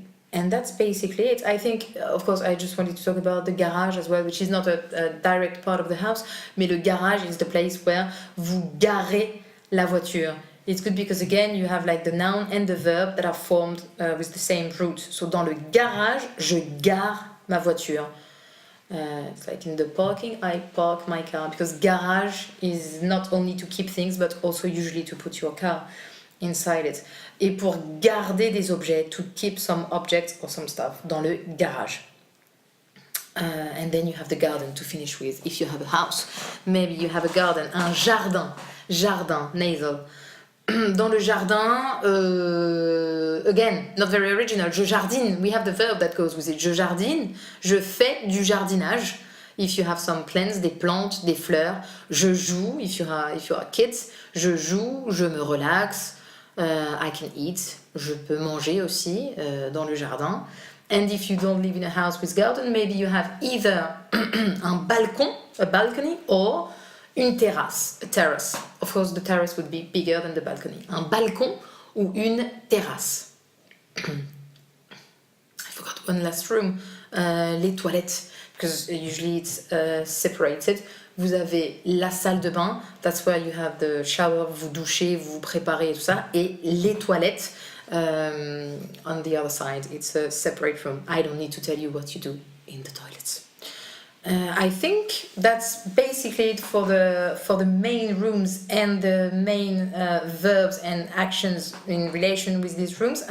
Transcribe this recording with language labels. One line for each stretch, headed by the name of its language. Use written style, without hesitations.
English: And that's basically it. I think, of course, I just wanted to talk about the garage as well, which is not a direct part of the house,
French: mais le garage
English: is the place where
French: vous garez la voiture.
English: It's good because, again, you have like the noun and the verb that are formed with the same root.
French: So, dans le garage, je gare ma voiture.
English: It's like in the parking, I park my car. Because garage is not only to keep things, but also usually to put your car inside it.
French: Et pour garder des objets,
English: to keep some objects or some stuff
French: dans le garage.
English: And then you have the garden to finish with. If you have a house, maybe you have a garden,
French: un jardin,
English: nasal.
French: Dans le jardin,
English: again, not very original,
French: je jardine.
English: We have the verb that goes with it.
French: Je jardine, je fais du jardinage.
English: If you have some plants,
French: des plantes, des fleurs. Je joue,
English: if you are kids.
French: Je joue, je me relaxe.
English: I can eat.
French: Je peux manger aussi dans le jardin.
English: And if you don't live in a house with garden, maybe you have either
French: un balcon,
English: a balcony, or
French: une terrasse,
English: a terrace. Of course, the terrace would be bigger than the balcony.
French: Un balcon ou une terrasse.
English: I forgot one last room.
French: Les toilettes,
English: because usually it's separated.
French: Vous avez la salle de bain,
English: that's where you have the shower,
French: vous douchez, vous vous préparez et tout ça. Et les toilettes,
English: on the other side, it's a separate room. I don't need to tell you what you do in the toilets. I think that's basically it for the main rooms and the main verbs and actions in relation with these rooms.